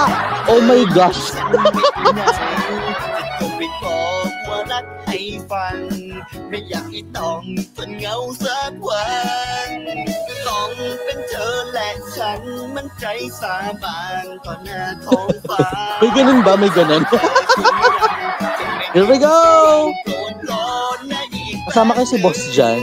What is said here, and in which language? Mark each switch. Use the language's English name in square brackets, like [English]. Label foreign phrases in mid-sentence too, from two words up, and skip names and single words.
[English] Oh my gosh. [Thai] ให้ฟังไม่อยากให้ต้องทนเหงาสักวันต้องเป็นเธอและฉันมั่นใจสาบานต่อหน้าท้องฟ้า [Filipino] May ganun ba? May ganun? [English] Here we go! [Filipino] Kasama kayo si Boss dyan.